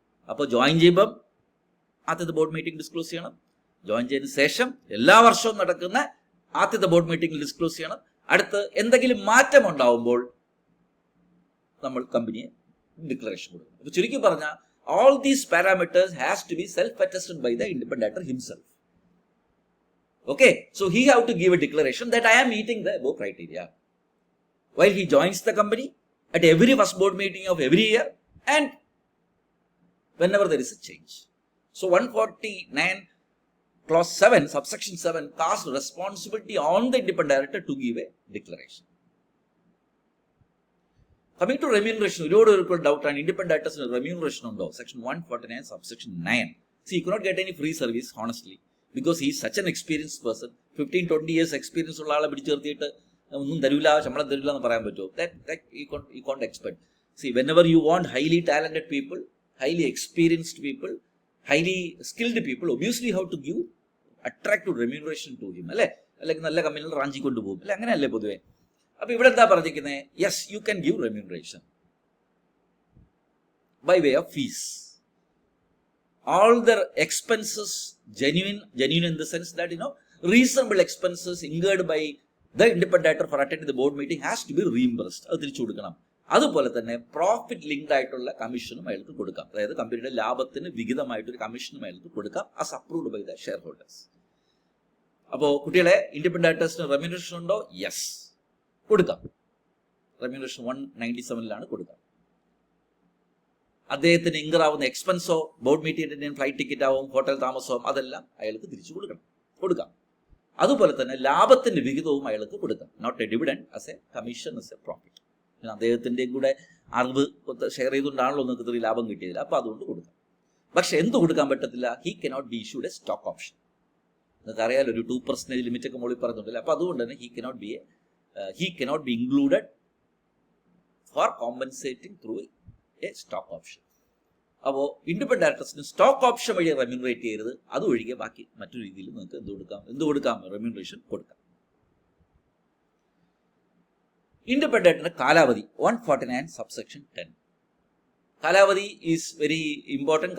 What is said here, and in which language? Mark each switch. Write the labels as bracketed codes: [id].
[ml] അപ്പോൾ ജോയിൻ ചെയ്യുമ്പം ആദ്യത്തെ ബോർഡ് മീറ്റിംഗ് ഡിസ്ക്ലോസ് ചെയ്യണം. ജോയിൻ ചെയ്തതിനു ശേഷം എല്ലാ വർഷവും നടക്കുന്ന ആദ്യത്തെ ബോർഡ് മീറ്റിംഗിൽ ഡിസ്ക്ലോസ് ചെയ്യണം. അടുത്ത് എന്തെങ്കിലും മാറ്റം ഉണ്ടാവുമ്പോൾ നമ്മൾ കമ്പനിയെ ഡിക്ലറേഷൻ കൊടുക്കണം. അപ്പോൾ ചുരുക്കി പറഞ്ഞാൽ [en] all these parameters has to be self-attested by the independent director himself. Okay, so he have to give a declaration that I am meeting the above criteria while he joins the company at every first board meeting of every year and whenever there is a change. So 149 clause 7 subsection 7 casts responsibility on the independent director to give a declaration. Coming to remuneration, [ml] ഒരുപാട് doubt ആണ്, independent ഡയറക്ടേഴ്സിന് remuneration ഉണ്ടോ? [en] Section 149 subsection 9. See, you cannot get any free service honestly because he is such an experienced person. 15-20 years experience [ml] ഉള്ള ആളെ പിടിച്ചു നിർത്തിയിട്ട് ഒന്നും തരൂല, ശമ്പളം തരൂല എന്ന് പറയാൻ പറ്റുമോ? [en] That you can't expect. See, whenever you want highly talented people, highly experienced people, highly skilled people, obviously you have to give attractive remuneration to him. [ml] അല്ലേ? അല്ലെങ്കിൽ നല്ല കമ്പനികൾ റാഞ്ചി കൊണ്ടുപോകും അല്ലെ? അങ്ങനെയല്ലേ പൊതുവെ? അപ്പൊ ഇവിടെ എന്താ പറഞ്ഞിരിക്കുന്നത്? [en] Yes, you can give remuneration by way of fees. All their expenses genuine in the sense that reasonable expenses incurred by the independent director for attending the board meeting has to be reimbursed. [ml] അത് തിരിച്ചു കൊടുക്കണം. അതുപോലെ തന്നെ profit linked ആയിട്ടുള്ള കമ്മീഷനും അയാൾക്ക് കൊടുക്കാം. അതായത് കമ്പനിയുടെ ലാഭത്തിന് വിഹിതമായിട്ടൊരു കമ്മീഷനും അയാൾക്ക് കൊടുക്കാം, [en] As approved by the shareholders. [ml] അപ്പോൾ കുട്ടികളെ, ഇൻഡിപെൻഡന്റ് ഡയറക്ടേഴ്സിന് റെമ്യൂണറേഷൻ ഉണ്ടോ? യെസ്, കൊടുക്കാം. റെമ്യൂണറേഷൻ 197 കൊടുക്കാം. അദ്ദേഹത്തിന് ഇൻകർ ആവുന്ന എക്സ്പെൻസോ, ബോർഡ് മീറ്റിംഗിന്റെ ഫ്ലൈറ്റ് ടിക്കറ്റ് ആവും, ഹോട്ടൽ താമസവും, അതെല്ലാം അയാൾക്ക് തിരിച്ചു കൊടുക്കാം. അതുപോലെ തന്നെ ലാഭത്തിന്റെ വിഹിതവും അയാൾക്ക് കൊടുക്കാം. [en] Not a dividend, as a commission, as a profit. [ml] അദ്ദേഹത്തിന്റെയും കൂടെ അറിവ് ഷെയർ ചെയ്തുകൊണ്ടാണല്ലോ നിങ്ങൾക്ക് ഇത്രയും ലാഭം കിട്ടിയതില്ല, അപ്പൊ അതുകൊണ്ട് കൊടുക്കാം. പക്ഷെ എന്ത് കൊടുക്കാൻ പറ്റത്തില്ല? [en] He cannot be issued a stock option. [ml] നിങ്ങൾക്ക് അറിയാലോ, ഒരു 2% ലിമിറ്റ് ഒക്കെ മുകളിൽ പറഞ്ഞിട്ടില്ല. അപ്പൊ അതുകൊണ്ട് തന്നെ [en] he cannot be included for compensating through a stock option. [ml] അപ്പോൾ ഇൻഡിപെൻഡന്റ് ഡയറക്ടേഴ്സിന് സ്റ്റോക്ക് ഓപ്ഷൻ വഴി റെമ്യൂണറേറ്റ് ചെയ്യരുത്. അതൊഴികെ ബാക്കി മറ്റൊരു രീതിയിൽ നിങ്ങൾക്ക് എന്ത് കൊടുക്കാം? റെമ്യൂണറേഷൻ കൊടുക്കാം. ഇൻഡിപെൻഡന്റ് ഡയറക്ടറിന്റെ കാലാവധി 149 subsection 10. കാലാവധി [en] Is very important.